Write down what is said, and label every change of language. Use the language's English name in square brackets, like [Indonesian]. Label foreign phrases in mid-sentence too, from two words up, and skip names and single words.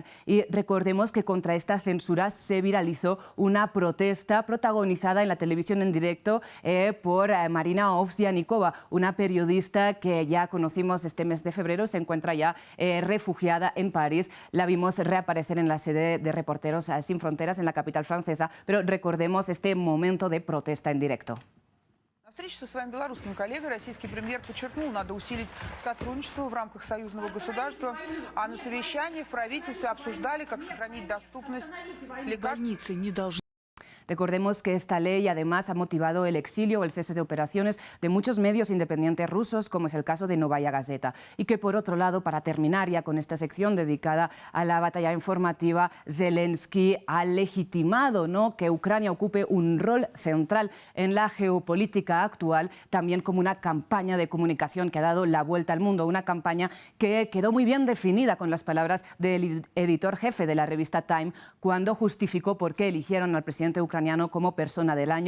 [Spanish] Y recordemos que contra esta censura se viralizó una protesta protagonizada en la televisión en directo por Marina Ovsyannikova, una periodista que ya conocimos este mes de febrero, se encuentra ya refugiada en París. La vimos reaparecer en la sede de Reporteros Sin Fronteras en la capital francesa, pero recordemos este momento de protesta en directo. [Russian] На встрече со своим белорусским коллегой российский премьер подчеркнул, надо усилить сотрудничество в рамках союзного государства, а на совещании в правительстве обсуждали, как сохранить доступность лекарств. [Spanish] Recordemos que esta ley además ha motivado el exilio o el cese de operaciones de muchos medios independientes rusos, como es el caso de Novaya Gazeta. Y que por otro lado, para terminar ya con esta sección dedicada a la batalla informativa, Zelensky ha legitimado, ¿no?, que Ucrania ocupe un rol central en la geopolítica actual, también como una campaña de comunicación que ha dado la vuelta al mundo, una campaña que quedó muy bien definida con las palabras del editor jefe de la revista Time cuando justificó por qué eligieron al presidente ucraniano como persona del año.